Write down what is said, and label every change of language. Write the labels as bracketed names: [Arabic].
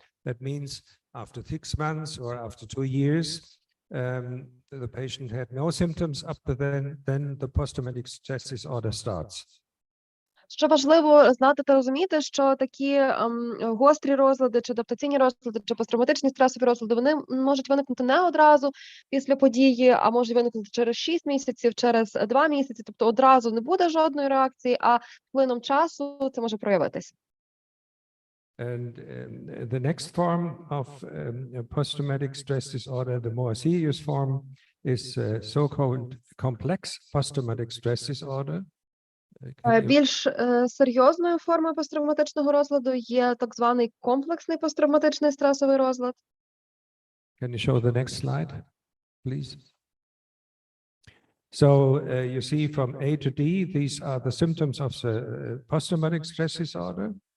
[English] That means after 6 months or after 2 years, the patient had no symptoms up to then the post-traumatic stress disorder starts. [Ukrainian] Що важливо знати та розуміти, що такі гострі розлади, чи адаптаційні розлади, чи посттравматичні стресові розлади, вони можуть виникнути не одразу після події, а можуть виникнути через 6 місяців, через 2 місяці, тобто одразу не буде жодної реакції, а плином часу це може проявитись. [English] And the next form of post-traumatic stress disorder, the more serious form, is so-called complex post-traumatic stress disorder. [Ukrainian] Більш серйозною формою посттравматичного розладу є так званий комплексний посттравматичний стресовий розлад. [English] Can you show the next slide, please? So you see from A to D, these are the symptoms of the post-traumatic stress disorder.